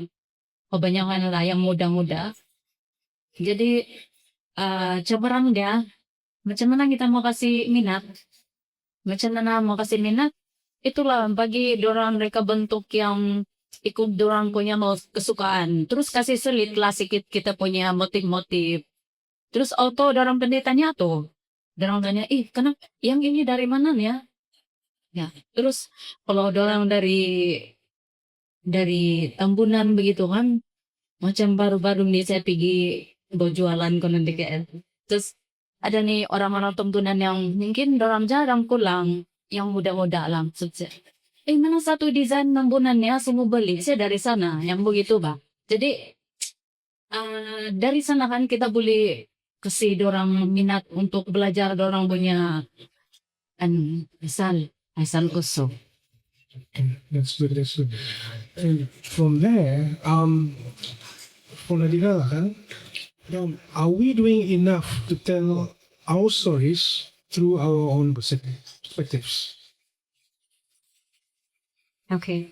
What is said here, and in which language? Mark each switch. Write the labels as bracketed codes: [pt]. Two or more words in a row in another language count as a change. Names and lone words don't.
[ms] Kebanyakan lah yang muda-muda. Jadi cabaran dia macam mana kita mau kasih minat. Macam mana mau kasih minat. Itulah bagi dorang mereka bentuk yang ikut dorang punya kesukaan. Terus kasih selit lah sikit kita punya motif-motif. Terus auto dorang pendetanya tuh. Dorang tanya, kenapa yang ini dari mana ya? Ya, terus kalau dorang dari dari Tambunan begitu kan. Macam baru-baru nih saya pergi berjualan ko ng DKL. Terus ada nih orang-orang Tambunan yang mungkin orang jarang pulang, yang muda-muda lang. So, mana satu desain tambunannya semua beli, saya dari sana, yang begitu ba. Jadi dari sana kan kita boleh kasi dorang minat untuk belajar dorang punya asal usul. [en] That's good. That's good. And from there, from the development, are we doing enough to tell our stories through our own perspectives? Okay.